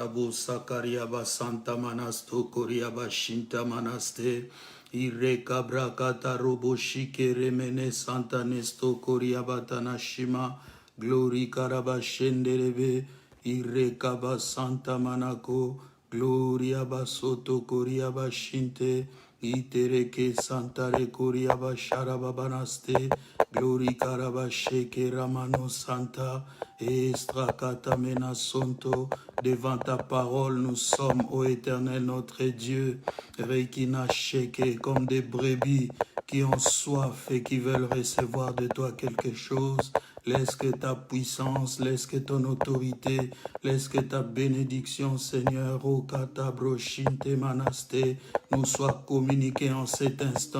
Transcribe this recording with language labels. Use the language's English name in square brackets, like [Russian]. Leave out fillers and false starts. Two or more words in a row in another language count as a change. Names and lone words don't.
[French] Sakariaba Santa Manasto Koriaba Shinta Manaste Ire Kabrakata Robo Shike Remene Santa Nesto Koriaba Tanashima Glory Karaba Shenderebe Ire Kaba Santa Manako Gloria Basoto Koriaba Shinte Itereke Santare Koriaba Sharababanaste Glory Karaba Sheke Ramano Santa Estrakata Mena Sonto. Devant ta parole nous sommes, ô Éternel notre Dieu, Reikina Sheke, comme des brebis qui ont soif et qui veulent recevoir de toi quelque chose. Laisse que ta puissance, laisse que ton autorité, laisse que ta bénédiction, Seigneur, au Katabroshinte Manaste, nous soit communiquée en cet instant.